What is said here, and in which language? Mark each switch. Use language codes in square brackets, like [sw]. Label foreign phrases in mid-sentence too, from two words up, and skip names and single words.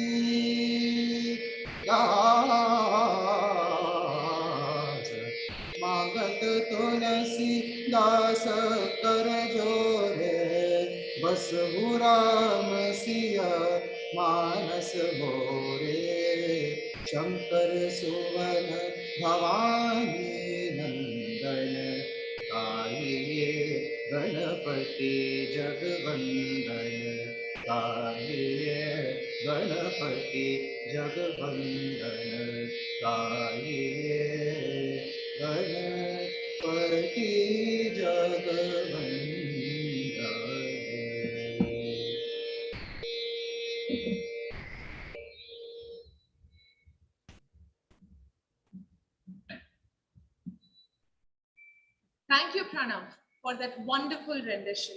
[hi] दास मांगत तुलसी दास कर जोरे बस राम सिया मानस मोरे शंकर सुवन भवानी नंदन आइए गणपति जगवंदन आइए गणपति जगवंदन आइए गणपति जगवंदन [en] Thank you, Pranav, for that wonderful rendition.